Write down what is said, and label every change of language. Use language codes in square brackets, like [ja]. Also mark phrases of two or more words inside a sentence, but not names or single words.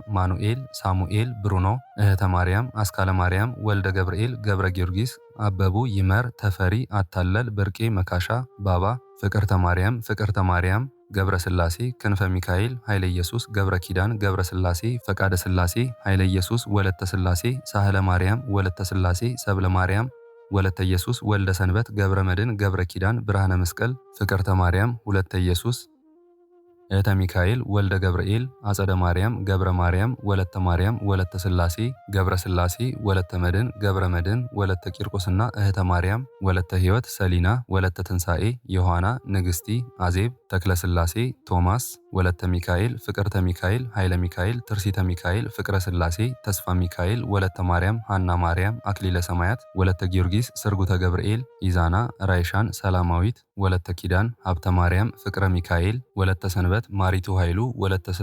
[am] ማኑኤል፣ ሳሙኤል፣ ብሩኖ፣ እህተ ማርያም፣ አስካለ ማርያም፣ ወልደ ገብርኤል፣ ገብረ ጊዮርጊስ፣ አበቡ፣ ይመር፣ ተፈሪ፣ አታለል፣ ብርቄ፣ መካሻ፣ ባባ፣ ፍቅርተ ማርያም፣ ገብረ ስላሴ፣ ክንፈ ሚካኤል፣ ኃይለ ኢየሱስ፣ ገብረ ኪዳን፣ ገብረ ስላሴ፣ ፈቃደ ስላሴ፣ ኃይለ ኢየሱስ፣ ወለተ ስላሴ፣ ሳህለ ማርያም፣ ወለተ ስላሴ፣ ሰብለ ማርያም፣ ወለተ ኢየሱስ፣ ወልደ ሰንበት፣ ገብረ መድን፣ ገብረ ኪዳን፣ ብርሃነ መስቀል፣ ፍቅርተ ማርያም፣ ሁለተ ኢየሱስ፣ እህተ ሚካኤል፣ ወልደ ገብርኤል፣ አጸደ ማርያም፣ ገብረ ማርያም፣ ወለተ ማርያም፣ ወለተ ስላሴ፣ ገብረ ስላሴ፣ ወለተ መድን፣ ገብረ መድን፣ ወለተ ቂርቆስና እህተ ማርያም፣ ወለተ ሕይወት፣ ሰሊና፣ ወለተ ትንሣኤ፣ ዮሐና፣ ንግሥቲ፣ አዜብ፣ ተክለ ስላሴ፣ ቶማስ፣ ወለተ ሚካኤል፣ ፍቅርተ ሚካኤል፣ ኃይለ ሚካኤል፣ ትርሲተ ሚካኤል፣ ፍቅረ ስላሴ፣ ተስፋ ሚካኤል፣ ወለተ ማርያም፣ ሐና ማርያም፣ አክሊለ ሰማያት፣ ወለተ ጊዮርጊስ፣ ስርጉተ ገብርኤል፣ ኢዛና፣ ራይሻን፣ ሰላማዊት፣ ወለተ ኪዳን፣ ሀብተ ማርያም፣ ፍቅረ ሚካኤል፣ ወለተ ሰንበት፣ ማሪቱ ኃይሉ፣ ወለተ